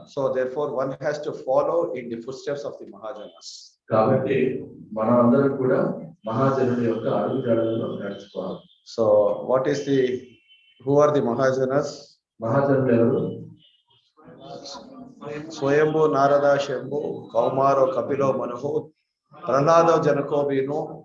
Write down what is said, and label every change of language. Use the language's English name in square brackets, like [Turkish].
[English] So therefore one has to follow in the footsteps of the Mahajanas. [Telugu] కాబట్టి మనం అందరం కూడా మహాజనుడి యొక్క అడుగుజాడల్లో నడుచుకోవాలి. [English] So what is the who are the Mahajanas? [Telugu] మహాజనులు ఎవరు? [Sanskrit] స్వయంభూ నారద శంభు కౌమారో కపిలో మనుహు ప్రహ్లాదో జనకో వీను